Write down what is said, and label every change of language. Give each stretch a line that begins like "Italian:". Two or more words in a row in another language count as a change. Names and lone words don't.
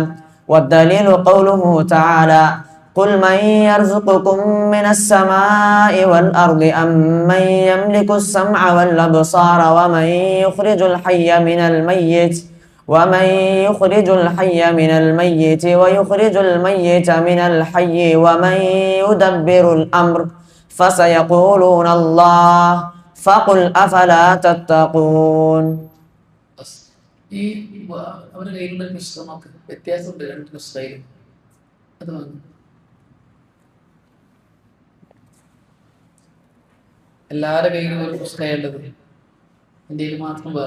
Arabic: والدليل قوله تعالى: قل من يرزقكم من السماء والأرض أم من يملك السمع والأبصار ومن يخرج الحي من الميت ويخرج الميت من الحي ومن يدبر الأمر فسيقولون الله فقل أفلا تتقون.
Malayalam: ഈ അവരുടെ കയ്യിലുള്ള പുസ്തകം നോക്ക്, വ്യത്യാസമുണ്ട് രണ്ട് പുസ്തകയിലും. അത് എല്ലാവരുടെ കയ്യിലും ഒരു പുസ്തകം ഉള്ളത്, എൻ്റെ കയ്യിൽ മാത്രം വേറെ.